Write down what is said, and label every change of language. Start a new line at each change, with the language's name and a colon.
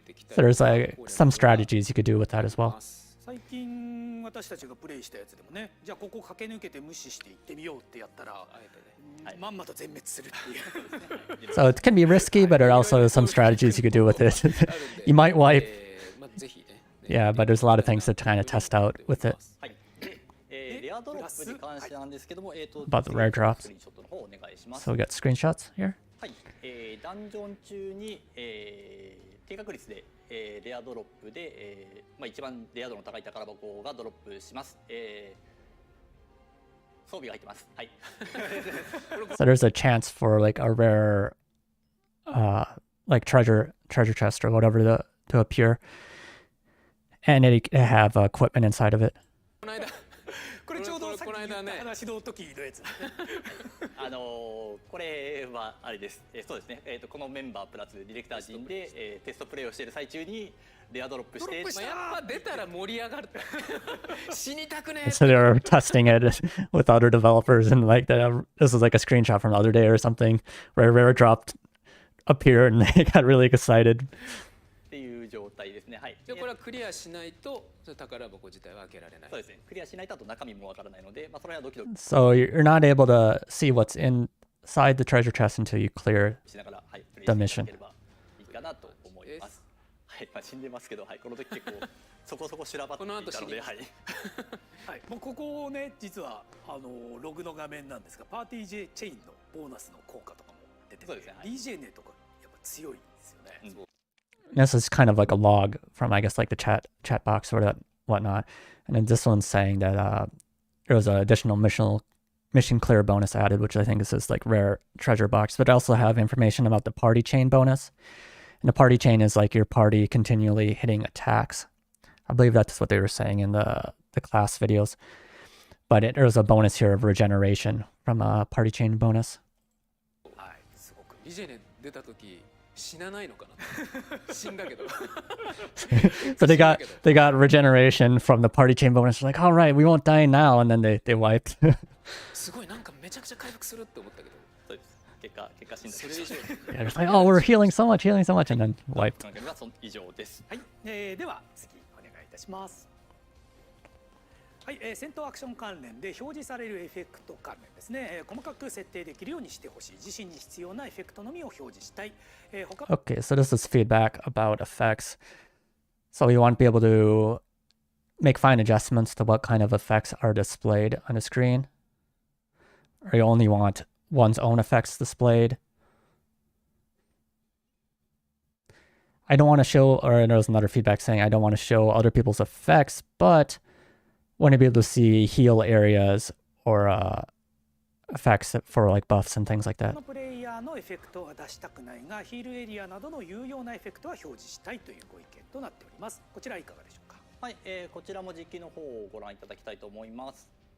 English: So there's like some strategies you could do with that as well.
Japanese: 最近私たちがプレイしたやつでもね、じゃあここ駆け抜けて無視して行ってみようってやったら、まんまと全滅するっていう。
English: So it can be risky, but there are also some strategies you could do with it. You might wipe. Yeah, but there's a lot of things to kind of test out with it.
Japanese: レアドロップに関してなんですけども、
English: About the rare drops. So we got screenshots here.
Japanese: はい、ダンジョン中に、低確率で、レアドロップで、一番レア度の高い宝箱がドロップします。装備が入ってます。はい。
English: So there's a chance for like a rare, like treasure chest or whatever to appear, and it have equipment inside of it.
Japanese: これちょうどさっき言った話の時のやつ。これはあれです。そうですね。このメンバープラスディレクター陣で、テストプレイをしている最中にレアドロップして、やっぱ出たら盛り上がる。死にたくね。
English: So they were testing it with other developers, and like that. This was like a screenshot from the other day or something, where a rare dropped appeared, and they got really excited.
Japanese: っていう状態ですね。はい。じゃあこれはクリアしないと宝箱自体は開けられない。そうですね。クリアしないとあと中身もわからないので、それはドキドキ。
English: So you're not able to see what's inside the treasure chest until you clear
Japanese: しながら、はい、プレイ
English: the
Japanese: してい
English: mission.
Japanese: ただければいいかなと思います。はい、死んでますけど、はい、この時結構そこそこ修羅場っていたので、はい。はい、もうここね、実はログの画面なんですが、パーティーチェインのボーナスの効果とかも出てて、そうですね。はい、 DJ ネとかやっぱ強いですよね。
English: this is kind of like a log from, I guess, like the chat box or that whatnot. And then this one's saying that there was an additional mission clear bonus added, which I think is this like rare treasure box, but also have information about the party chain bonus. And the party chain is like your party continually hitting attacks. I believe that's what they were saying in the class videos. But there's a bonus here of regeneration from a party chain bonus.
Japanese: すごくリジェネ出た時死なないのかな死んだけど
English: So they got regeneration from the party chain bonus. They're like, all right, we won't die now, and then they wiped.
Japanese: すごいなんかめちゃくちゃ回復するって思ったけどそうです。結果死んだそれ以上
English: Yeah, just like, oh, we're healing so much, and then wiped.
Japanese: がその以上です。はい、では次お願いいたします。はい、戦闘アクション関連で表示されるエフェクト関連ですね、細かく設定できるようにしてほしい。自身に必要なエフェクトのみを表示したい。
English: Okay, so this is feedback about effects. So you want to be able to make fine adjustments to what kind of effects are displayed on the screen. Or you only want one's own effects displayed. I don't want to show, or there was another feedback saying I don't want to show other people's effects, but want to be able to see heal areas or effects for like buffs and things like that.
Japanese: プレイヤーのエフェクトは出したくないが、ヒールエリアなどの有用なエフェクトは表示したいというご意見となっております。こちらいかがでしょうか。はい、こちらも実機の方をご覧いただきたいと思います。